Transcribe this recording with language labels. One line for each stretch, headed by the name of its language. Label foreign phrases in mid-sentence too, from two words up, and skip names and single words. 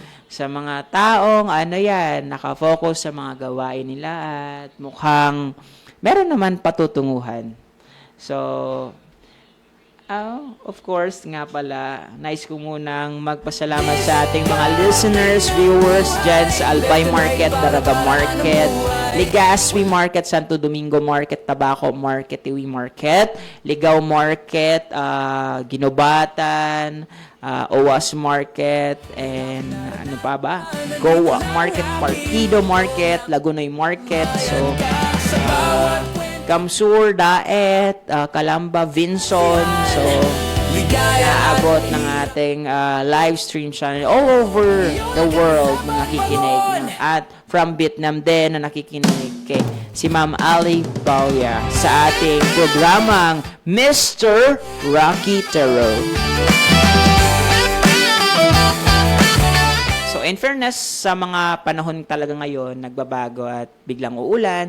Filipino: Sa mga taong nakafocus sa mga gawain nila at mukhang meron naman patutunguhan. So,
English: of course,
Filipino: nga pala, nais ko munang magpasalamat sa ating mga
English: listeners, viewers
Filipino: dyan sa Albay Market, Daraga Market, Legazpi Market, Santo Domingo Market, Tabaco Market, Iwi Market, Ligaw Market, Ginobatan, Owas Market, and ano pa ba? Goa Market, Partido Market, Lagunoy Market, so Kamsur, Daet, Calamba, Vinson. So, naabot ng ating
English: live stream channel all over the world
Filipino: na nakikinig. At from Vietnam din na nakikinig kay si Ma'am Ali Pauya sa ating programang Mr. Rocky Tarot. So,
English: in fairness,
Filipino: sa mga panahon talaga ngayon, nagbabago at biglang uulan.